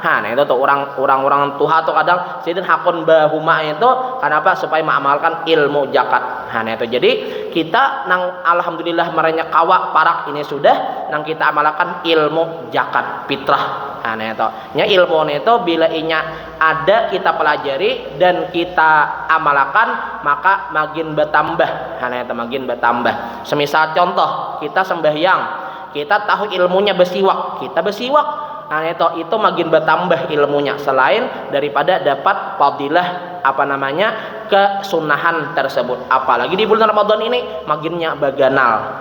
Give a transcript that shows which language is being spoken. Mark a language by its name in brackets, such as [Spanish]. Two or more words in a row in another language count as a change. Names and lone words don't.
[Banjar] Nah itu tuh orang tua tuh kadang sidin hakun bahuma itu kenapa supaya ma'amalkan ilmu jakat. Nah itu jadi kita nang alhamdulillah merenya kawa parak ini sudah nang kita amalkan ilmu jakat fitrah. Nah itu nya ilmu itu bila inya ada kita pelajari dan kita amalkan maka makin bertambah. Nah itu makin bertambah. Semisal contoh kita sembahyang kita tahu ilmunya bersiwak kita bersiwak. Nah itu makin bertambah ilmunya selain daripada dapat fadilah apa namanya kesunahan tersebut apalagi di bulan Ramadan ini makinnya baganal.